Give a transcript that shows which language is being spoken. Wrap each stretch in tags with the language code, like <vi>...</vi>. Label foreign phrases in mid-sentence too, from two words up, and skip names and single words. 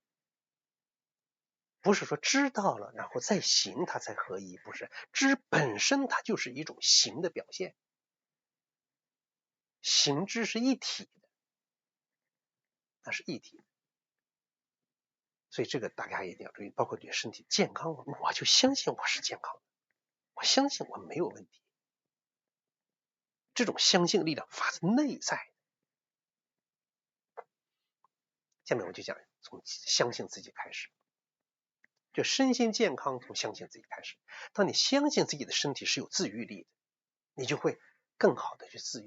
<zh>不是說知道了然後再行它才合一，不是，知本身它就是一种行的表現，行知是一體的，它是一體的。所以这个大家一定要注意，包括对身体健康，我就相信我是健康的，我相信我没有問題。這種相信力量發自內在。下面我就講從相信自己開始，就身心健康從相信自己開始。當你相信自己的身體是有自癒力的，你就會更好的去自癒。</zh>